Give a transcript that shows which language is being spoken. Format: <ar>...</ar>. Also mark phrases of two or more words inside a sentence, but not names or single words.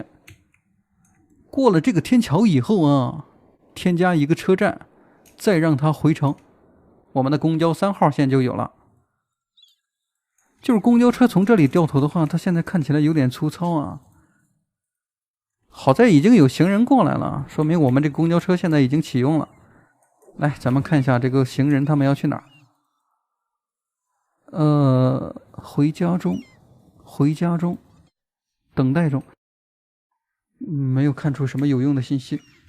<zh>過了這個天橋以後啊，添加一個車站，再讓它回城，我們的公交3號線就有了。就是公交車從這裡掉頭的話，它現在看起來有點粗糙啊。好在已經有行人過來了，說明我們這公交車現在已經啟用了。來，咱們看一下這個行人他們要去哪兒？回家中，等待中。没有看出什麼有用的信息。</zh>